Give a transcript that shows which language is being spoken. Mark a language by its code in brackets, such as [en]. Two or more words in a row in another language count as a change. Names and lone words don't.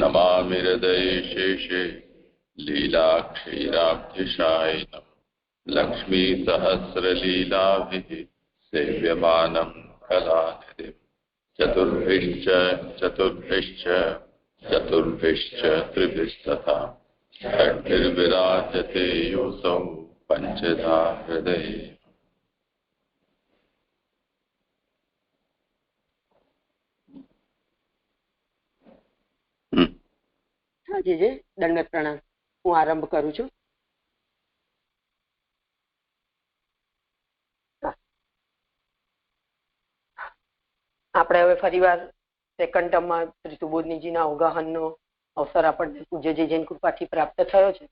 [sa] नमामि हृदये शेषे लीलाक्षीराब्धिशायिनम् लक्ष्मीसहस्रलीलाभिः सेव्यमानं कलानिधिम्। चतुर्भिश्च त्रिभिस्तथा षड्भिर्विराजते योऽसौ पञ्चधा हृदये। [gu] દંડવત પ્રણામ. હું આરંભ કરું છું. આપણે હવે ફરીવાર [en] second term [gu] શ્રી સુબોધનીજીના અવગાહનનો અવસર આપણને પૂજ્ય જૈન કૃપાથી પ્રાપ્ત થયો છે.